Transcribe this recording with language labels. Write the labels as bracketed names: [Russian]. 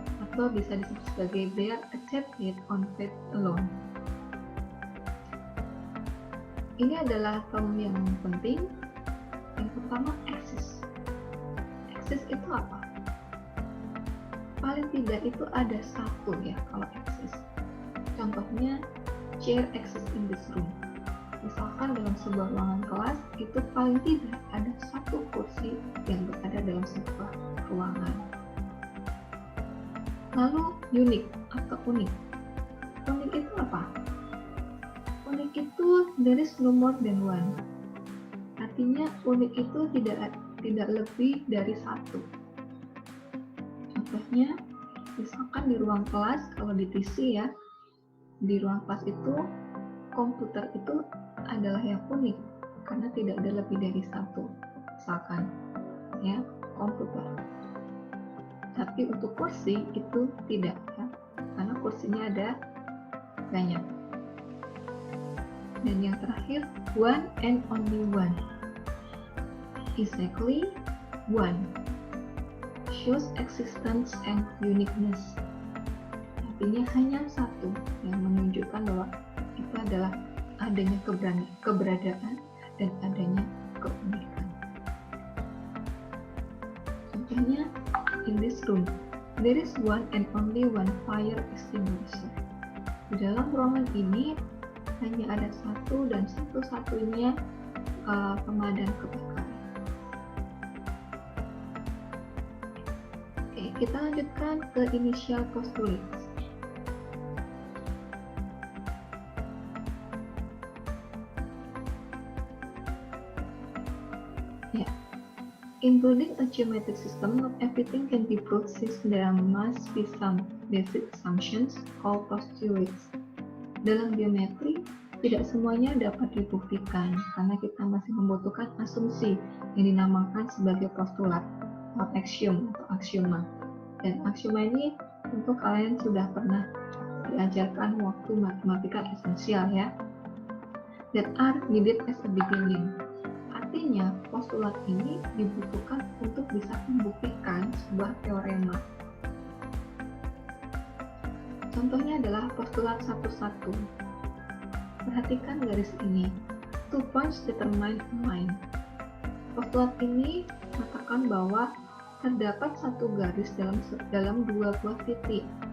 [Indonesian] Atau bisa disebut sebagai [English] they are accepted on faith alone. [Indonesian] Ini adalah term yang penting. Yang pertama, axis. Axis itu apa? Paling tidak itu ada satu ya kalau axis. Contohnya, [English] chair exists in this room. [Indonesian] Misalkan dalam sebuah ruangan kelas, itu paling tidak ada satu kursi yang berada dalam sebuah ruangan. Lalu, unique atau unik. Unik itu apa? Unik itu [English] there is no more than one. [Indonesian] Artinya unik itu tidak lebih dari satu. Contohnya, misalkan di ruang kelas, kalau di TC ya, di ruang kelas itu komputer itu adalah yang unik karena tidak ada lebih dari satu. Misalkan ya, komputer. Tapi untuk kursi itu tidak ya, karena kursinya ada banyak. Dan yang terakhir, [English] one and only one. Exactly one. Shows existence and uniqueness. [Indonesian] Artinya hanya satu yang menunjukkan bahwa itu adalah adanya keberadaan dan adanya keunikan. Contohnya, [English] in this room, there is one and only one fire extinguisher. [Indonesian] Di dalam ruangan ini hanya ada satu dan satu-satunya pemadam kebakaran. Oke, kita lanjutkan ke initial postulates. Ya. [English] In building a geometric system, not everything can be proved since there must be some basic assumptions called postulates. [Indonesian] Dalam geometri, tidak semuanya dapat dibuktikan karena kita masih membutuhkan asumsi yang dinamakan sebagai postulat atau axiom atau aksioma. Dan aksioma ini tentu kalian sudah pernah diajarkan waktu matematika esensial ya. [English] That are needed as a beginning. [Indonesian] Artinya, postulat ini dibutuhkan untuk bisa membuktikan sebuah teorema. Contohnya adalah postulat 1-1. Perhatikan garis ini. [English] 2 points determine a line. [Indonesian] Postulat ini mengatakan bahwa terdapat satu garis dalam dua buah titik.